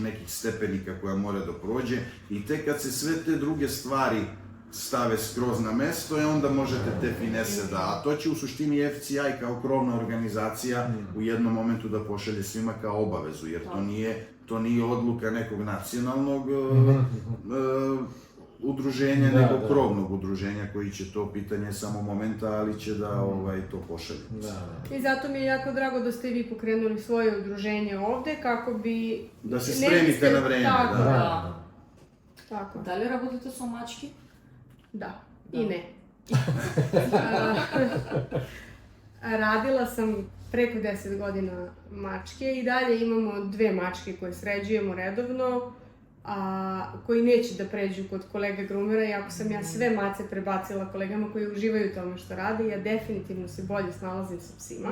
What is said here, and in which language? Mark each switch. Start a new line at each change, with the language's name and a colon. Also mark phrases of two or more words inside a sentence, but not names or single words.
Serbian: nekih stepenika koja mora da prođe i tek kad se sve te druge stvari stave skroz na mesto, onda možete te finese a to će u suštini FCI kao krovna organizacija u jednom momentu da pošalje svima kao obavezu, jer to nije odluka nekog nacionalnog udruženja, nego krovnog udruženja koji će to pitanje samo momenta, ali će da to pošalje. I zato mi je jako drago da ste vi pokrenuli svoje udruženje ovde, kako bi... Da se spremite na vreme. Tako. Da li
Macedonian: работите со мачки?
Serbian: Da, i ne. Radila sam preko 10 godina mačke i dalje imamo 2 mačke koje sređujemo redovno, koji neće da pređu kod kolega groomera, iako sam ja sve mace prebacila kolegama koji uživaju u tome što rade, ja definitivno se bolje snalazim sa psima.